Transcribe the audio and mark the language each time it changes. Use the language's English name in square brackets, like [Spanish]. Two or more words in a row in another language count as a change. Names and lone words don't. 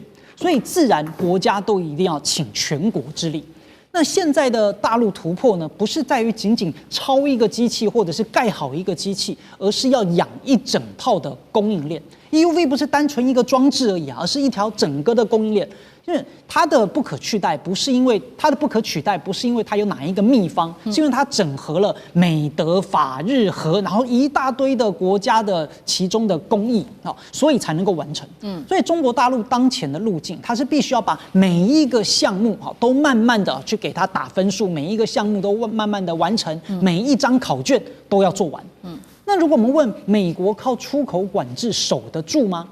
[Chinese] 所以自然國家都一定要傾全國之力。那現在的大陸突破呢，不是在於僅僅抄一個機器或者是蓋好一個機器，而是要養一整套的供應鏈。EUV 不是單純一個裝置而已，而是一條整個的供應鏈。因為它的不可取代，不是因為它有哪一個秘方，是因為它整合了美德法日荷，然後一大堆的國家的其中的工藝啊，所以才能夠完成。所以中國大陸當前的路徑，它是必須要把每一個項目都慢慢的去給它打分數，每一個項目都慢慢的完成，每一張考卷都要做完。那如果我们問美國靠出口管制守得住嗎？